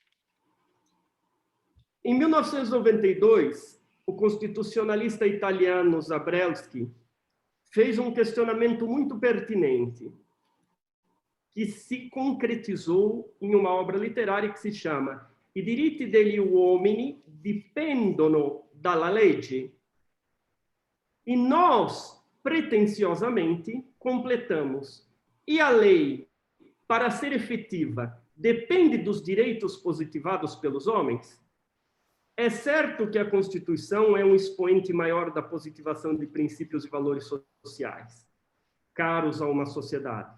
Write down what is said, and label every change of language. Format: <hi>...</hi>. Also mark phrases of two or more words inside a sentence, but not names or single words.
<pt>Em 1992, o constitucionalista italiano Zabriskie fez um questionamento muito pertinente, que se concretizou em uma obra literária que se chama I diritti degli uomini dipendono dalla legge. E nós, pretensiosamente, completamos: e a lei, para ser efetiva, depende dos direitos positivados pelos homens? É certo que a Constituição é um expoente maior da positivação de princípios e valores sociais, caros a uma sociedade.</pt>